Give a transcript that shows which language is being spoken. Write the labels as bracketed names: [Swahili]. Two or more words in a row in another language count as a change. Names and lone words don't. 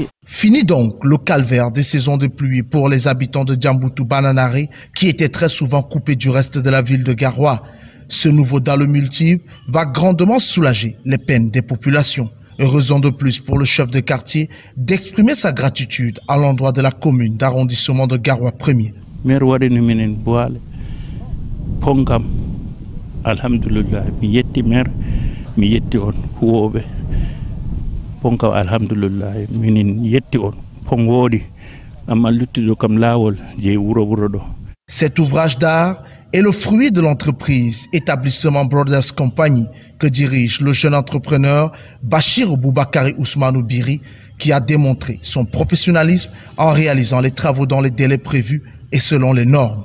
[French] Fini donc le calvaire des saisons de pluie pour les habitants de Djamboutou Bananare qui étaient très souvent coupés du reste de la ville de Garoua. Ce nouveau dallo multiple va grandement soulager les peines des populations. Raison de plus pour le chef de quartier d'exprimer sa gratitude à l'endroit de la commune d'arrondissement de Garoua 1er. [Fula] Alhamdulillah, mi yetti mer, mi yetti on huwoɓe. Ponka alhamdulillah, minin yetti on. Pon wodi, amma luttiɗo kam lawol je wuro ɗo. [French] Cet ouvrage d'art est le fruit de l'entreprise Établissement Brothers Company que dirige le jeune entrepreneur Bachir Boubakari Ousmanou Biri qui a démontré son professionnalisme en réalisant les travaux dans les délais prévus et selon les normes.